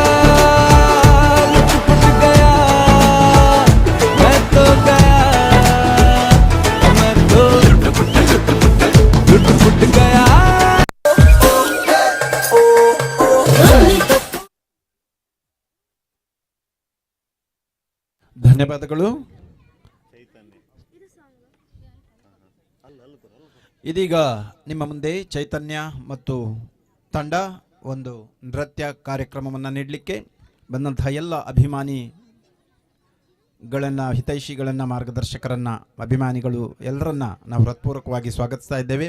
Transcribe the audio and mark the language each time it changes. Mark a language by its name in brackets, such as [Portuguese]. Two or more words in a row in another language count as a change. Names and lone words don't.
[Hindi] मैं तो गया मैं तो लुट पुट गया [Kannada] ಧನ್ಯವಾದಗಳು. ಇದೀಗ ನಿಮ್ಮ ಮುಂದೆ ಚೈತನ್ಯ ಮತ್ತು ತಂಡ ಒಂದು ನೃತ್ಯ ಕಾರ್ಯಕ್ರಮವನ್ನು ನೀಡಲಿಕ್ಕೆ ಬಂದಂತಹ ಎಲ್ಲ ಅಭಿಮಾನಿಗಳನ್ನು, ಹಿತೈಷಿಗಳನ್ನು, ಮಾರ್ಗದರ್ಶಕರನ್ನು, ಅಭಿಮಾನಿಗಳು ಎಲ್ಲರನ್ನ ನಾವು ಹೃತ್ಪೂರ್ವಕವಾಗಿ ಸ್ವಾಗತಿಸ್ತಾ ಇದ್ದೇವೆ.